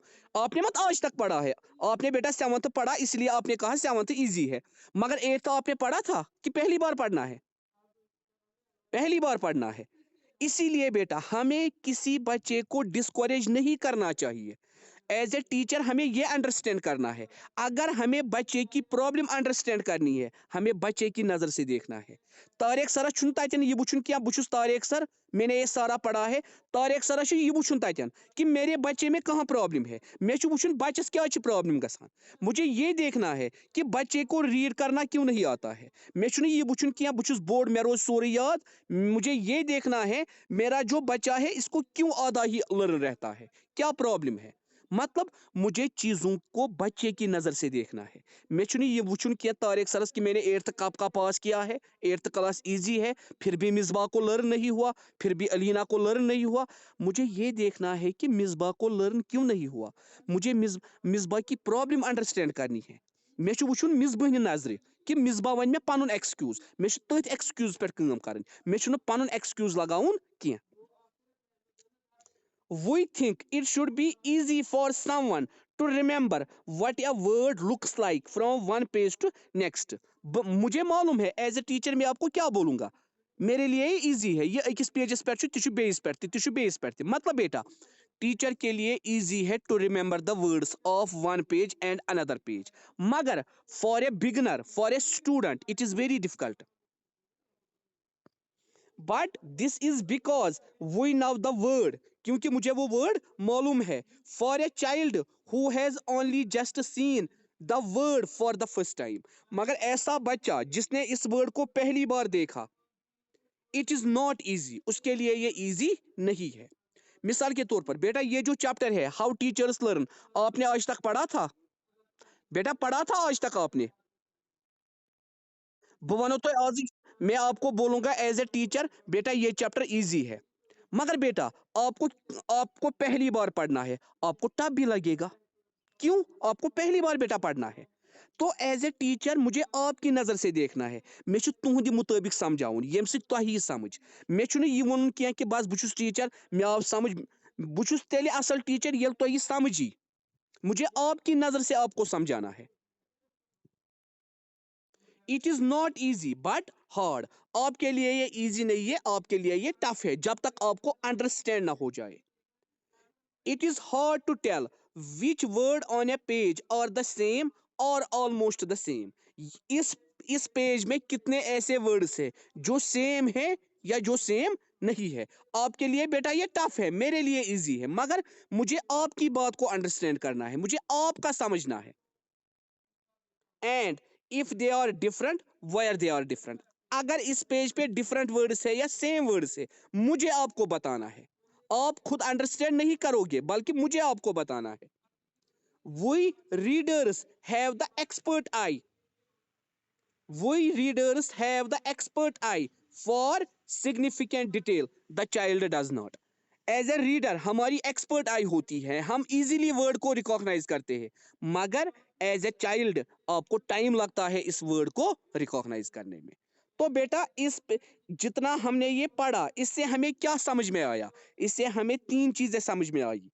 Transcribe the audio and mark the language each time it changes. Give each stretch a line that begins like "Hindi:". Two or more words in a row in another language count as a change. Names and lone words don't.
Urdu: آپنے مت آج تک پڑھا ہے، آپنے بیٹا 7th پڑھا اس لیے آپنے کہا 7th ایزی ہے، مگر 8th آپنے پڑھا تھا کہ پہلی بار پڑھنا ہے? پہلی بار پڑھنا ہے. اسی لیے بیٹا ہمیں کسی بچے کو ڈسکریج نہیں کرنا چاہیے.
English: as a teacher
Urdu: ہمیں یہ انڈرسٹینڈ کرنا ہے. اگر ہمیں بچے کی پرابلم انڈرسٹینڈ کرنی ہے ہمیں بچے کی نظر سے دیکھنا ہے.
Kashmiri: طارق سرس چھن تتن یہ وچھن کیا بہ چھس طارق سر
Urdu: میں نے یہ سارا پڑھا ہے.
Kashmiri: طارق سرس یہ وچھن تتن
Urdu: کہ میرے بچے میں کہاں پرابلم ہے.
Kashmiri: میں چھ وچھن بچس کیا چھ پرابلم گژھان.
Urdu: مجھے یہ دیکھنا ہے کہ بچے کو ریڈ کرنا کیوں نہیں آتا ہے.
Kashmiri: میں چھن یہ وچھن کیا بہ چھس بورڈ میں روز سورے یاد.
Urdu: مجھے یہ دیکھنا ہے میرا جو بچہ ہے اس کو کیوں آدھا ہی لرن رہتا ہے, کیا پرابلم ہے. مطلب مجھے چیزوں کو بچے کی نظر سے دیکھنا ہے.
Kashmiri: میں چھن یہ وچھن کیا طارق سرس
Urdu: کہ میں نے 8th کب کا پاس کیا ہے, 8th
English: class easy
Urdu: ہے, پھر بھی مصباح کو لرن نہیں ہوا, پھر بھی علینا کو لرن نہیں ہوا. مجھے یہ دیکھنا ہے کہ مصباح کو لرن کیوں نہیں ہوا. مجھے مصباح کی پرابلم انڈرسٹینڈ کرنی ہے.
Kashmiri: میں چھ وچھن مصباح نظر کہ مصباح ون میں پنن ایکسکیوز, میں چھ تٔتھۍ ایکسکیوز پہ کٲم کرٕنۍ. میں چھُنہٕ پنن ایکسکیوز لگاوُن کینٛہہ.
English: We think it should be easy for someone to remember what a word looks like from one page to next.
Urdu: مجھے معلوم ہے
English: as a teacher
Urdu: میں آپ کو کیا بولوں گا. میرے لیے یہ ایزی ہے,
Kashmiri: یہ اکس پیجس پہ تہ بیس پہ تہ بیس پہ.
Urdu: مطلب بیٹا ٹیچر کے لیے ایزی ہے
English: to remember the words of one page and another page, مگر for a beginner for a student it is very difficult. but this is because we know the word,
Urdu: کیونکہ مجھے وہ ورڈ معلوم ہے.
English: for a child who has only just seen the word for the first time,
Urdu: مگر ایسا بچہ جس نے اس ورڈ کو پہلی بار دیکھا,
English: it is not easy,
Urdu: اس کے لیے یہ ایزی نہیں ہے. مثال کے طور پر بیٹا یہ جو چیپٹر ہے ہاؤ ٹیچرس لرن, آپ نے آج تک پڑھا تھا بیٹا, پڑھا تھا آج تک آپ نے. بہ تو آج میں آپ کو بولوں گا
English: as a teacher
Urdu: بیٹا یہ
English: chapter easy
Urdu: ہے, مگر بیٹا آپ کو پہلی بار پڑھنا ہے, آپ کو ٹف بھی لگے گا. کیوں, آپ کو پہلی بار بیٹا پڑھنا ہے. تو
English: as a teacher
Urdu: مجھے آپ کی نظر سے دیکھنا ہے.
Kashmiri: میں چھ تہندِ مطابق سمجھاؤن یم سۭتۍ تۄہہِ یی سمجھ. میں چھُنہٕ یہ ونُن کینٛہہ کہ بس بہ چھُس ٹیچر مےٚ آو سمجھ. بہ چھُس تیٚلہِ اصل ٹیچر ییٚلہِ تۄہہِ یہِ سمجھ یی.
Urdu: مجھے آپ کی نظر سے آپ کو سمجھانا ہے.
English: it is not easy but hard,
Urdu: آپ کے لیے یہ ایزی نہیں ہے, آپ کے لیے یہ ٹف ہے جب تک آپ کو انڈرسٹینڈ نہ ہو جائے.
English: It is hard to tell which word on a page are the same or almost the same.
Urdu: اس پیج میں کتنے ایسے ورڈز ہیں جو سیم ہے یا جو سیم نہیں ہے. آپ کے لیے بیٹا یہ ٹف ہے, میرے لیے ایزی ہے, مگر مجھے آپ کی بات کو انڈرسٹینڈ کرنا ہے, مجھے آپ کا سمجھنا ہے.
English: اینڈ if they are different where they are different,
Urdu: اگر اس پیج پہ
English: different words
Urdu: ہے یا
English: same words
Urdu: ہے مجھے آپ کو بتانا ہے. آپ خود انڈرسٹینڈ نہیں کرو گے بلکہ مجھے آپ کو بتانا ہے.
English: We readers have the expert eye. We readers have the expert eye for significant detail. The child does not. as a reader
Urdu: ہماری
English: expert eye
Urdu: ہوتی ہے, ہم
English: easily word
Urdu: کو ریکاگنائز کرتے ہیں, مگر
English: as a child
Urdu: آپ کو ٹائم لگتا ہے اس ورڈ کو ریکاگنائز کرنے میں. تو بیٹا اس جتنا ہم نے یہ پڑھا اس سے ہمیں کیا سمجھ میں آیا, اس سے ہمیں 3 چیزیں سمجھ میں آئی.